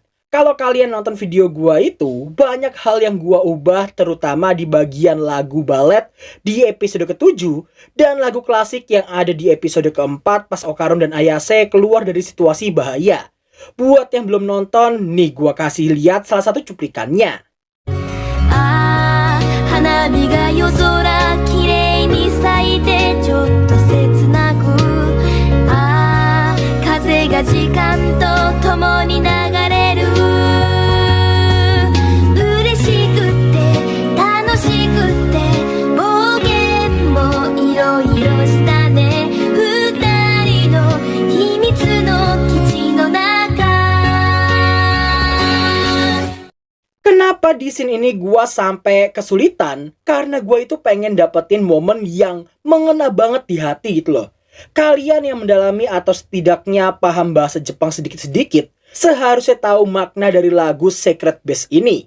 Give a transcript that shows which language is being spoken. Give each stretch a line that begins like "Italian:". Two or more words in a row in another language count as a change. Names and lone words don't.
Indonesian: Kalau kalian nonton video gua itu, banyak hal yang gua ubah, terutama di bagian lagu balet di episode ke-7 dan lagu klasik yang ada di episode ke-4 pas Okarun dan Ayase keluar dari situasi bahaya. Buat yang belum nonton, nih gua kasih lihat salah satu cuplikannya.
Japanese: 花火が夜空きれいに咲いてちょっと切なく風が時間と共に流れる嬉しくって楽しくって暴言もいろいろしたね二人の秘密の基地の中
Indonesian: Kenapa di scene ini gua sampai kesulitan? Karena gua itu pengen dapetin momen yang mengena banget di hati gitu loh. Kalian yang mendalami atau setidaknya paham bahasa Jepang sedikit-sedikit, seharusnya tahu makna dari lagu Secret Base ini.